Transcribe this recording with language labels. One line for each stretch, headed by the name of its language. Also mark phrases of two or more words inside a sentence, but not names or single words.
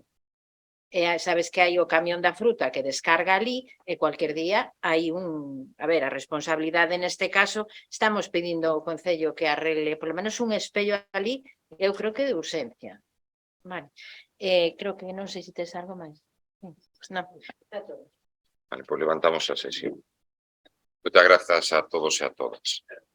Galician: Sabes que hai o camión da fruta que descarga ali e
Spanish: cualquier día
Galician: hai a ver, a responsabilidade neste caso, estamos pedindo ao Concello que arregle polo menos un espello ali, eu creo que de urxencia. Vale, creo que non sei se tes algo máis. Pues non, está todo. Vale, pues levantamos a sesión.
Spanish: Muchas gracias a todos y a todas.